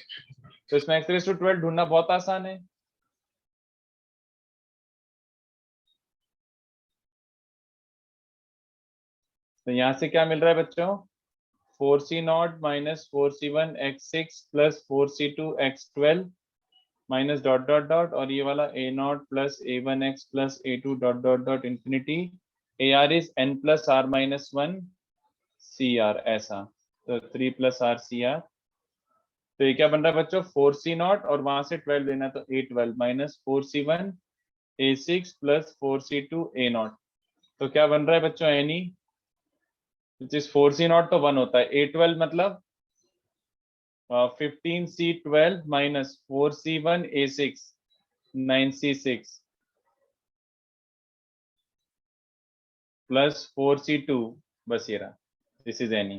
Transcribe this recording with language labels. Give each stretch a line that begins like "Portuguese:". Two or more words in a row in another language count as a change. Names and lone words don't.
Hindi: तो इसमें x⁵12 ढूंढना बहुत आसान है। तो यहां से क्या मिल रहा है बच्चों? 4c0 - 4c1 x6 + 4c2 x12
English: minus dot dot dot,
Hindi: और ये वाला a0 + a1x + a2
English: dot dot dot infinity.
Hindi: ar इज n + r - 1 cr, ऐसा। तो 3 + r cr। तो ये क्या बन रहा है बच्चों? 4c0 और वहां से 12 लेना, तो a12 - 4c1 a6 + 4c2 a0। तो क्या बन रहा है बच्चों,
English: any which is
Hindi: 4C0 तो 1 होता है, A12 मतलब 15C12
English: minus 4C1 A6 9C6 plus 4C2,
Hindi: बस ये रहा,
English: this is any.